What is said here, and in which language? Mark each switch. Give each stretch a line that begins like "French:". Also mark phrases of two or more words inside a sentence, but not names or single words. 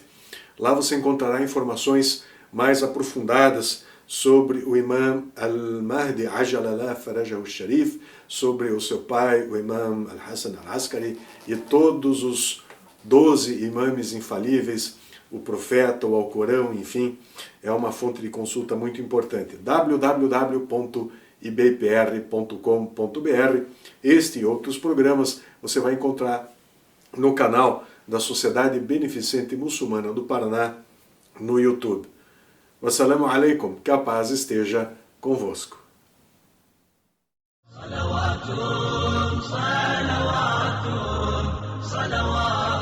Portuguese: Lá você encontrará informações mais aprofundadas sobre o Imam Al-Mahdi
Arabic: عجل الله فرجه الشريف,
Portuguese: sobre o seu pai, o Imam Al-Hassan Al-Askari, e todos os 12 imames infalíveis, o profeta, o Alcorão, enfim, é uma fonte de consulta muito importante. www.ibpr.com.br. Este e outros programas você vai encontrar no canal da Sociedade Beneficente Muçulmana do Paraná, no YouTube.
Arabic: والسلام عليكم,
Portuguese: que a paz esteja convosco. صلوات